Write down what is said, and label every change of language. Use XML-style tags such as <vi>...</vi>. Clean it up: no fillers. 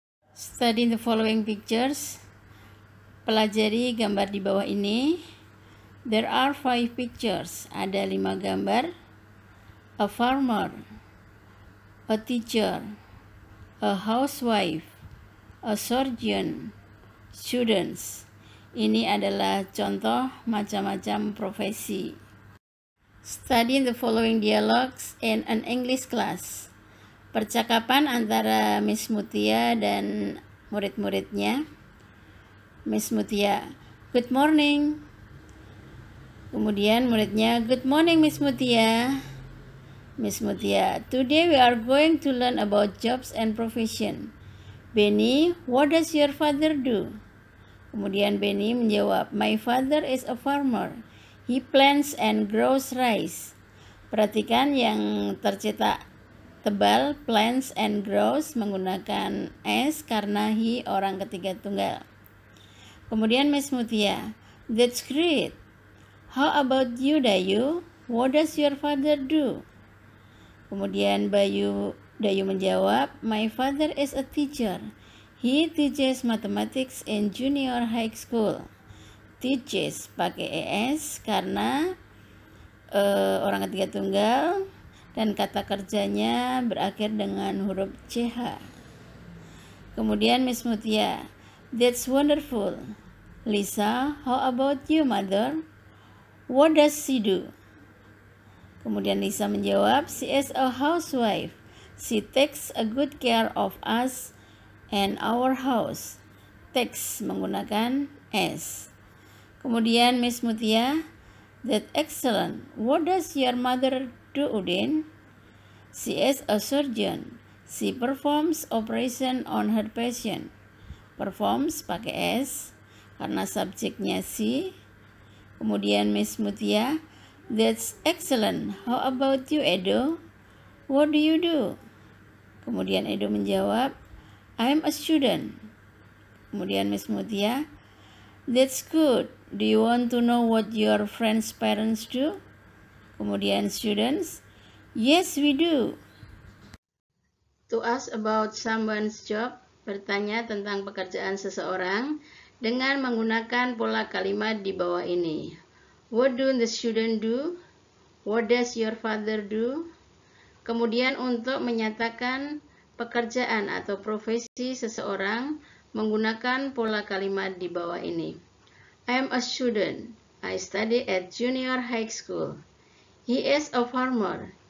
<en>Study the following pictures.</en> <id>Pelajari gambar di bawah ini.</id> <en>There are 5 pictures.</en> <id>Ada 5 gambar.</id> <en>A farmer, a teacher, a housewife, a surgeon, students.</en> <id>Ini adalah contoh macam-macam profesi.</id> <en>Study the following dialogues in an English class.</en> <id>Percakapan antara Miss Mutia dan murid-muridnya.</id> <en>Miss Mutia, good morning.</en> <id>Kemudian muridnya,</id> <en>good morning Miss Mutia. Miss Mutia, today we are going to learn about jobs and profession. Benny, what does your father do?</en> <id>Kemudian Benny menjawab,</id> <en>my father is a farmer. He plants and grows rice.</en> <id>Perhatikan yang tercetak tebal,</id> <en>plants and grows</en> <id>menggunakan S karena he orang ketiga tunggal.</id> <en>Kemudian Miss Mutia, that's great. How about you, Dayu? What does your father do?</en> <id>Kemudian Dayu menjawab,</id> <en>my father is a teacher. He teaches mathematics in junior high school.</en> <id>Teaches pakai ES karena orang ketiga tunggal dan kata kerjanya berakhir dengan huruf CH.</id> <en>Kemudian Miss Mutia, that's wonderful. Lisa, how about you, mother? What does she do?</en> <id>Kemudian Lisa menjawab,</id> <en>she is a housewife. She takes a good care of us and our house. Takes</en> <id>menggunakan S.</id> <en>Kemudian Miss Mutia, that's excellent. What does your mother do, Udin? She is a surgeon. She performs operation on her patient. Performs</en> <id>pakai S karena subjeknya</id> <en>she. Kemudian Miss Mutia, that's excellent. How about you, Edo? What do you do?</en> <id>Kemudian Edo menjawab,</id> <en>I'm a student. Kemudian Miss Mutia, that's good. Do you want to know what your friends' parents do? Kemudian students, yes, we do. To ask about someone's job,</en> <id>bertanya tentang pekerjaan seseorang dengan menggunakan pola kalimat di bawah ini.</id> <en>What do the student do? What does your father do?</en> <id>Kemudian untuk menyatakan pekerjaan atau profesi seseorang menggunakan pola kalimat di bawah ini.</id> <en>I am a student. I study at junior high school. He is a farmer.</en>